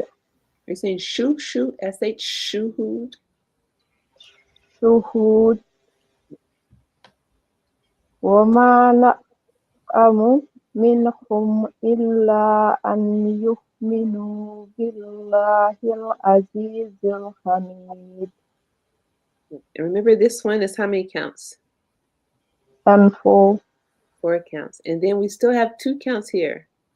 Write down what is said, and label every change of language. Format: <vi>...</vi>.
<en>Are you saying shu, shu, sh, shuhud?</en> <ar>شهود وما نقم منهم إلا أن يؤمنوا بالله العزيز الحميد</ar> <en>And remember, this one is how many counts? and for 4 counts. And then we still have 2 counts here.</en>